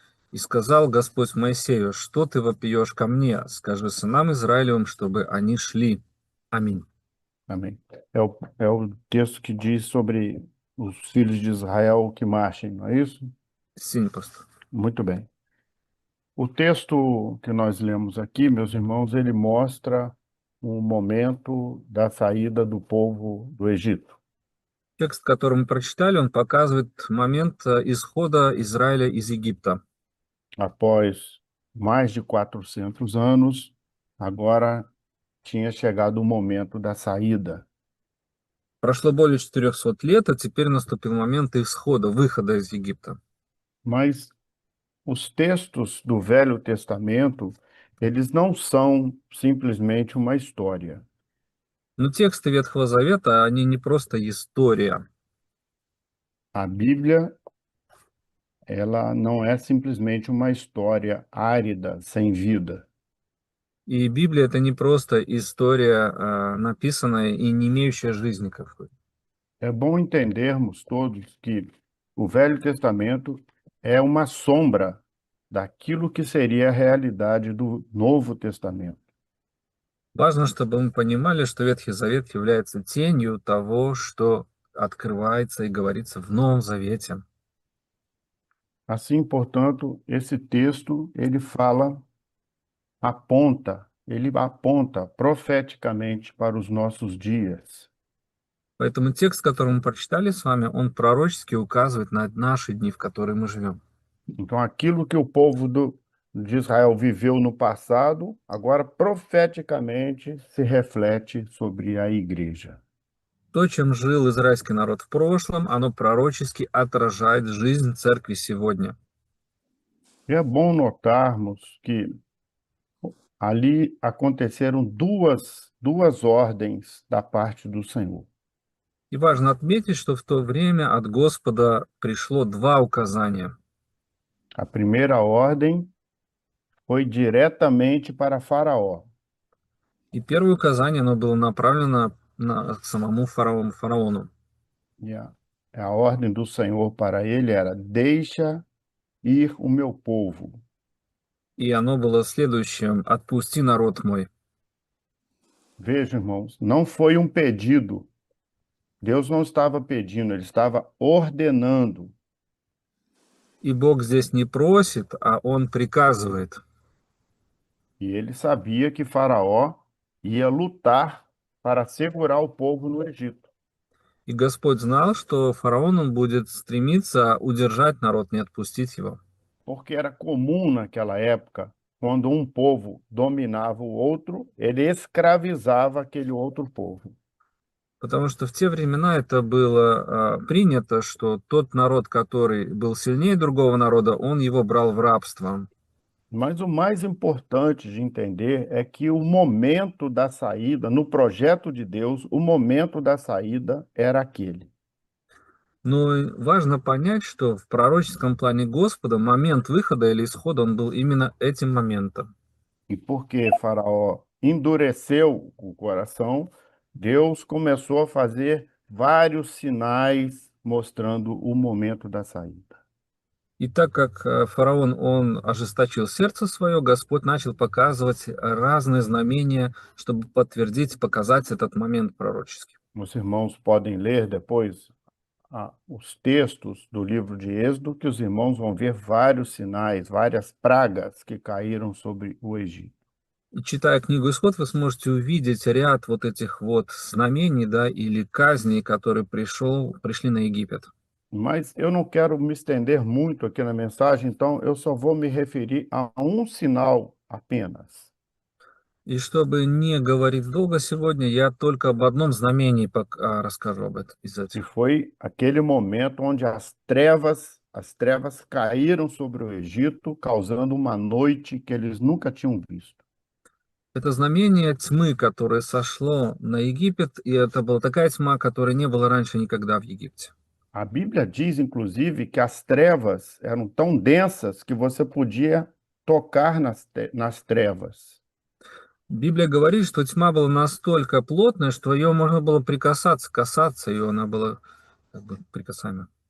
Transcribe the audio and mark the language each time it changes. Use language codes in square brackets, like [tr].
[ru] «И сказал Господь Моисею, что ты вопиешь ко мне? Скажи сынам Израилевым, чтобы они шли». Аминь. [pt] Amém. É o texto que diz sobre os filhos de Israel que marchem, não é isso? Sim, pastor. Muito bem. O texto que nós lemos aqui, meus irmãos, ele mostra o momento da saída do povo do Egito. [ru] Текст, который мы прочитали, он показывает момент исхода Израиля из Египта. [pt] Após mais de 400 anos, agora tinha chegado o momento da saída. [ru] Прошло более 400 лет, а теперь наступил момент исхода, выхода из Египта. [pt] Mas os textos do Velho Testamento, eles não são simplesmente uma história. [ru] Но тексты Ветхого Завета, они не просто история. [pt] A Bíblia, ela não é simplesmente uma história árida, sem vida. [ru] И Библия это не просто история, написанная и не имеющая жизни какой. [pt] É bom entendermos todos que o Velho Testamento é uma sombra daquilo que seria a realidade do Novo Testamento. [ru] Важно, чтобы мы понимали, что Ветхий Завет является тенью того, что открывается и говорится в Новом Завете. [pt] Assim, portanto, esse texto, ele aponta profeticamente para os nossos dias. [ru] Поэтому текст, который мы прочитали с вами, он пророчески указывает на наши дни, в которые мы живем. [pt] Então, aquilo que o povo de Israel viveu no passado, agora profeticamente se reflete sobre a igreja. [ru] То, чем жил израильский народ в прошлом, оно пророчески отражает жизнь церкви сегодня. [pt] E é bom notarmos que ali aconteceram duas ordens da parte do Senhor. [ru] И важно отметить, что в то время от Господа пришло два указания. [pt] A primeira ordem foi diretamente para Faraó. [ru] И первое указание, оно было направлено к самому фараону. [pt] E a ordem do Senhor para ele era: deixa ir o meu povo. [ru] И оно было следующим: «Отпусти народ мой». [pt] Veja, irmãos, não foi um pedido. Deus não estava pedindo, ele estava ordenando. [ru] И Бог здесь не просит, а Он приказывает. [pt] E ele sabia que Faraó ia lutar para segurar o povo no Egito. [ru] И Господь знал, что фараон он будет стремиться удержать народ, не отпустить его. [pt] Porque era comum naquela época, quando um povo dominava o outro, ele escravizava aquele outro povo. [ru] Потому что в те времена это было принято, что тот народ, который был сильнее другого народа, он его брал в рабство. [pt] Mas o mais importante de entender é que o momento da saída, no projeto de Deus, o momento da saída era aquele. [ru] Но важно понять, что в пророческом плане Господа момент выхода или исхода, он был именно этим моментом. [pt] E porque Faraó endureceu o coração, Deus começou a fazer vários sinais mostrando o momento da saída. [ru] И так как фараон, он ожесточил сердце свое, Господь начал показывать разные знамения, чтобы подтвердить, показать этот момент пророческий. [pt] Os irmãos podem ler depois os textos do livro de Êxodo, que os irmãos vão ver vários sinais, várias pragas que caíram sobre o Egito. [ru] И читая книгу «Исход», вы сможете увидеть ряд вот этих вот знамений, да, или казней, которые пришли на Египет. [pt] Mas eu não quero me estender muito aqui na mensagem, então eu só vou me referir a um sinal apenas. [ru] И чтобы не говорить долго сегодня, я только об одном знамении расскажу об этом из [pt] E [ru] этих. [pt] foi aquele momento onde as trevas caíram sobre o Egito, causando uma noite que eles nunca tinham visto. [ru] Это знамение тьмы, которое сошло на Египет, и это была такая тьма, которой не было раньше никогда в Египте. [pt] A Bíblia diz, inclusive, que as trevas eram tão densas que você podia tocar nas trevas. [ru] Библия говорит, что тьма была настолько плотная, что ее можно было касаться ее, она была как бы прикасаема.